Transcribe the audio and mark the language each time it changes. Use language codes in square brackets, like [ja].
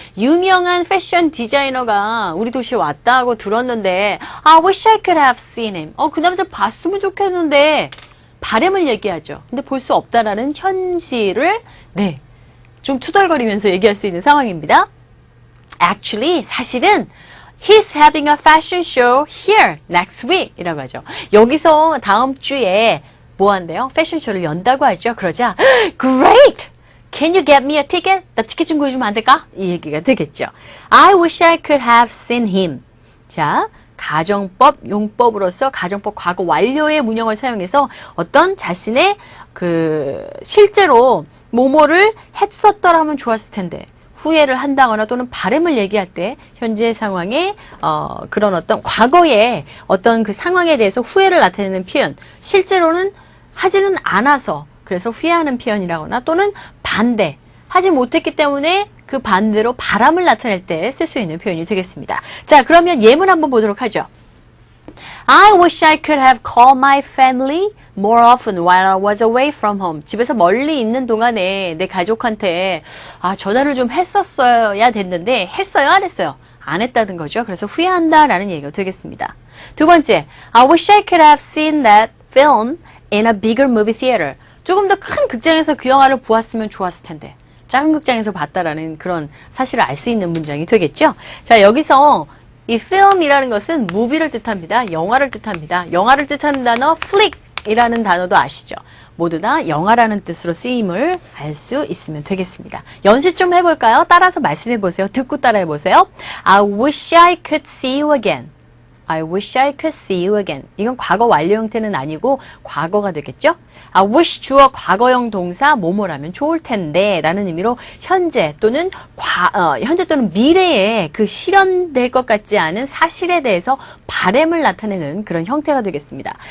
[ko] 유명한 패션 디자이너가 우리 도시에 왔다고 들었는데 [en] I wish I could have seen him. [ko] 그 남자 봤으면 좋겠는데 바램을 얘기하죠. 근데 볼 수 없다라는 현실을 좀 투덜거리면서 얘기할 수 있는 상황입니다. [en] Actually, [ko] 사실은 [en] He's having a fashion show here next week [ko] 이라고 하죠. 여기서 다음 주에 뭐 한대요? 패션쇼를 연다고 하죠. 그러자 [en] Great! Can you get me a ticket? [ko] 나 티켓 좀 구해주면 안 될까? 이 얘기가 되겠죠. [en] I wish I could have seen him. [ko] 자, 가정법, 용법으로서 가정법 과거 완료의 문형을 사용해서 어떤 자신의 실제로 뭐뭐를 했었더라면 좋았을 텐데 후회를 한다거나 또는 바램을 얘기할 때 현재 상황에 그런 어떤 과거의 어떤 그 상황에 대해서 후회를 나타내는 표현 실제로는 하지는 않아서 그래서 후회하는 표현이라거나 또는 반대 하지 못했기 때문에 그 반대로 바람을 나타낼 때 쓸 수 있는 표현이 되겠습니다. 자, 그러면 예문 한번 보도록 하죠. [en] I wish I could have called my family more often while I was away from home. [ko] 집에서 멀리 있는 동안에 내 가족한테 전화를 좀 했었어야 됐는데 했어요? 안 했어요? 안 했다는 거죠. 그래서 후회한다라는 얘기가 되겠습니다. 두 번째, [en] I wish I could have seen that film in a bigger movie theater. [ko] 조금 더 큰 극장에서 그 영화를 보았으면 좋았을 텐데 작은 극장에서 봤다라는 그런 사실을 알 수 있는 문장이 되겠죠. 자, 여기서 이 film이라는 것은 movie를 뜻합니다. 영화를 뜻합니다. 영화를 뜻하는 단어 flick이라는 단어도 아시죠? 모두 다 영화라는 뜻으로 쓰임을 알 수 있으면 되겠습니다. 연습 좀 해볼까요? 따라서 말씀해 보세요. 듣고 따라해 보세요. [en] I wish I could see you again. I wish I could see you again. [ko] 이건 과거 완료 형태는 아니고 과거가 되겠죠? I wish 주어 과거형 동사 뭐뭐라면 좋을 텐데 라는 의미로 현재 또는 현재 또는 미래에 그 실현될 것 같지 않은 사실에 대해서 바램을 나타내는 그런 형태가 되겠습니다.